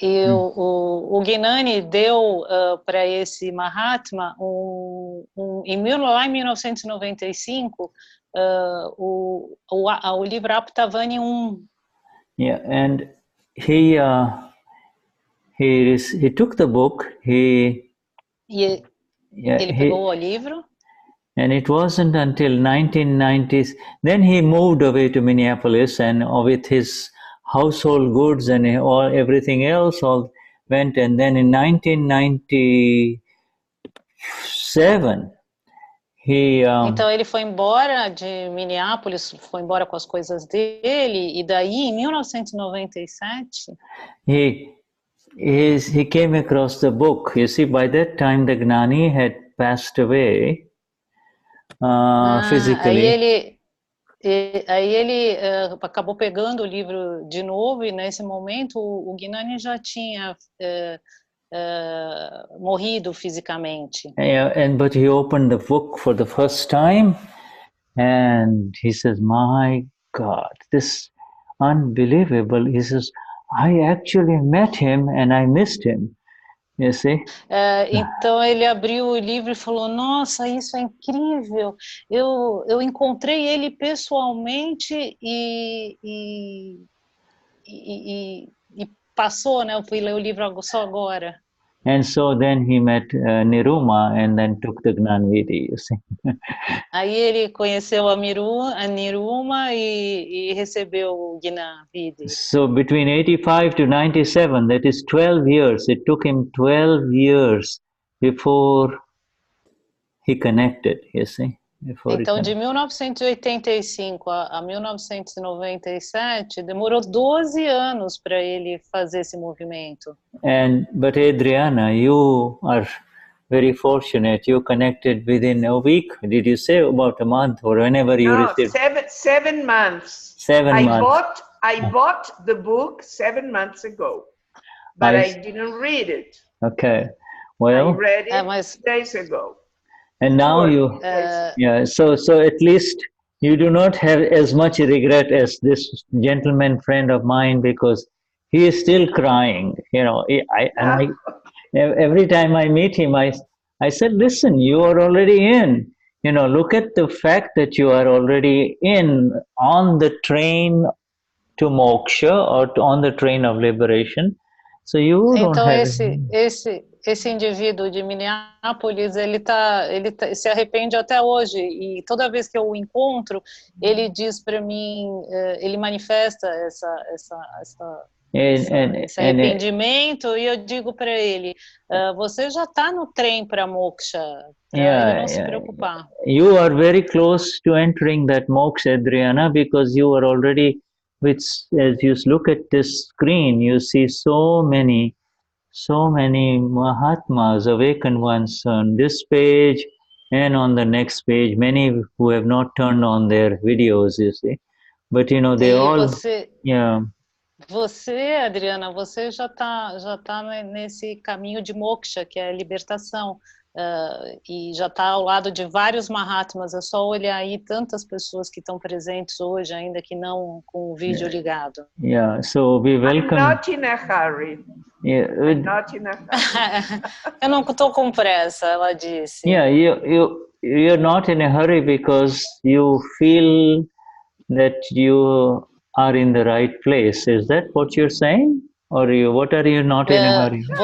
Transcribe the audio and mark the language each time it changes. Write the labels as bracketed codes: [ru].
[pt] O Gnani deu para esse Mahatma, lá em 1995, o livro Aptavani 1. [en] Yeah, and he took the book. [pt] Ele pegou o livro. [en] And it wasn't until 1990s, then he moved away to Minneapolis, and with his household goods and everything else all went, and then in 1997, [pt] então ele foi embora de Minneapolis, foi embora com as coisas dele, e daí em 1997 [en] he came across the book. You see, by that time the Gnani had passed away. Physically. [pt] Aí ele acabou pegando o livro de novo, e nesse momento o Gnani já tinha morrido fisicamente. [en] But he opened the book for the first time, and he says, "My God, this unbelievable." He says, "I actually met him and I missed him." You see? [pt] Então ele abriu o livro e falou: "Nossa, isso é incrível! Eu encontrei ele pessoalmente e passou, né? Eu fui ler o livro só agora." [en] And so then he met Niruma and then took the Gnanvidi, you see. [pt] Aí ele conheceu a Niruma e recebeu o Gnanvidi. [en] So between 85 to 97, that is 12 years. It took him 12 years before he connected, you see. [pt] Então, de 1985 a 1997, demorou 12 anos para ele fazer esse movimento. [en] But Adriana, you are very fortunate. You connected within a week. Did you say about a month or whenever you received? 7 months. 7 months. I bought the book 7 months ago, but I didn't read it. Okay. Well, I read it days ago. And now so at least you do not have as much regret as this gentleman friend of mine, because he is still crying. You know, every time I meet him, I said, "Listen, you are already in. You know, look at the fact that you are already on the train to moksha or on the train of liberation. So you don't have." [pt] Esse indivíduo de Minneapolis, ele se arrepende até hoje, e toda vez que eu o encontro, ele diz para mim, ele manifesta esse arrependimento, e eu digo para ele, você já está no trem para moksha, para ele não se preocupar. [en] You are very close to entering that moksha, Adriana, because you are already, as you look at this screen, you see so many Mahatmas, awakened ones on this page and on the next page, many who have not turned on their videos, you see. But you know, they all... [pt] Você, Adriana, você já tá nesse caminho de moksha, que é a libertação, e já está ao lado de vários Mahatmas. É só olhar aí tantas pessoas que estão presentes hoje, ainda que não com o vídeo ligado. [en] So we welcome... I'm not in a hurry. I'm not in a hurry. [pt] Eu não estou com pressa, ela disse. [en] You're not in a hurry because you feel that you are in the right place. Is that what you're saying? Or what are you not in a hurry?